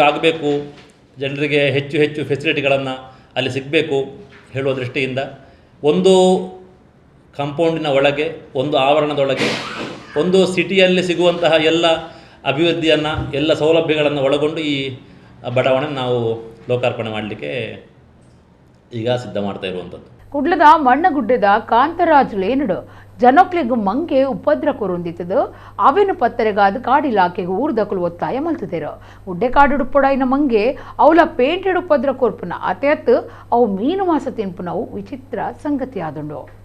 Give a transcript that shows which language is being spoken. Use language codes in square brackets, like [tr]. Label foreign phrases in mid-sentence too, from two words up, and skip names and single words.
[kn] ಆಗಬೇಕು, ಜನರಿಗೆ ಹೆಚ್ಚು ಹೆಚ್ಚು ಫೆಸಿಲಿಟಿಗಳನ್ನು ಅಲ್ಲಿ ಸಿಗಬೇಕು ಹೇಳುವ ದೃಷ್ಟಿಯಿಂದ ಒಂದು ಕಾಂಪೌಂಡಿನ ಒಳಗೆ, ಒಂದು ಆವರಣದೊಳಗೆ, ಒಂದು ಸಿಟಿಯಲ್ಲಿ ಸಿಗುವಂತಹ ಎಲ್ಲ ಅಭಿವೃದ್ಧಿಯನ್ನು, ಎಲ್ಲ ಸೌಲಭ್ಯಗಳನ್ನು ಒಳಗೊಂಡು ಈ ಬಡಾವಣೆ ನಾವು ಲೋಕಾರ್ಪಣೆ ಮಾಡಲಿಕ್ಕೆ ಈಗ ಸಿದ್ಧ ಮಾಡ್ತಾ ಇರುವಂಥದ್ದು. [tcy] ಕುಡ್ಲದ ಮಣ್ಣಗುಡ್ಡದ ಕಾಂತರಾಜ್ ಲೇನಡು ಜನಕ್ಲೆಗು ಮಂಗೆ ಉಪದ್ರ ಕೊರೊಂದಿತ್ತದು ಅವೇನು ಪತ್ತರೆಗಾದ ಕಾಡಿಲಾಕೆಗೆ ಊರ್ದಕಲು ಒತ್ತಾಯ ಮಲ್ತಿದ್ದೇರು. ಉಡ್ಡೆ ಕಾಡುಡುಪೊಡಾಯಿನ ಮಂಗೆ ಅವಳ ಪೇಂಟೆಡ್ ಉಪದ್ರ ಕೊರ್ಪುನ ಅತೆಯತ್ತು ಅವು ಮೀನು ಮಾಸ ತಿನ್ಪುನವು ವಿಚಿತ್ರ ಸಂಗತಿ ಆದುಂಡು.